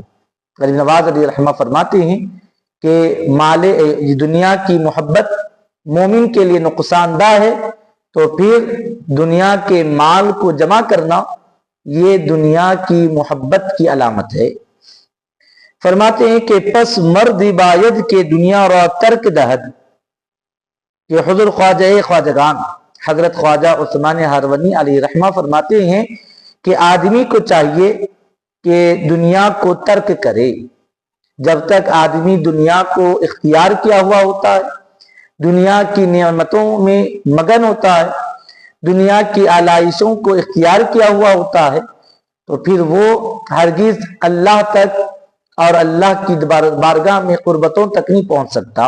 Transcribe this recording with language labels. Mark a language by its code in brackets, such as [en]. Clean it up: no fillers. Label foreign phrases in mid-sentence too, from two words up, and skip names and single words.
[ur] غریب نواز علیہ رحمہ فرماتے ہیں کہ مال دنیا کی محبت مومن کے لیے نقصان دہ ہے، تو پھر دنیا کے مال کو جمع کرنا یہ دنیا کی محبت کی علامت ہے۔ فرماتے ہیں کہ [fa] پس مرد باید کے دنیا را ترک دہد، [ur] کہ حضور خواجہ خواجگان حضرت خواجہ عثمان ہارونی علیہ رحمہ فرماتے ہیں کہ آدمی کو چاہیے کہ دنیا کو ترک کرے۔ جب تک آدمی دنیا کو اختیار کیا ہوا ہوتا ہے، دنیا کی نعمتوں میں مگن ہوتا ہے، دنیا کی آلائشوں کو اختیار کیا ہوا ہوتا ہے، تو پھر وہ ہرگز اللہ تک اور اللہ کی بارگاہ میں قربتوں تک نہیں پہنچ سکتا۔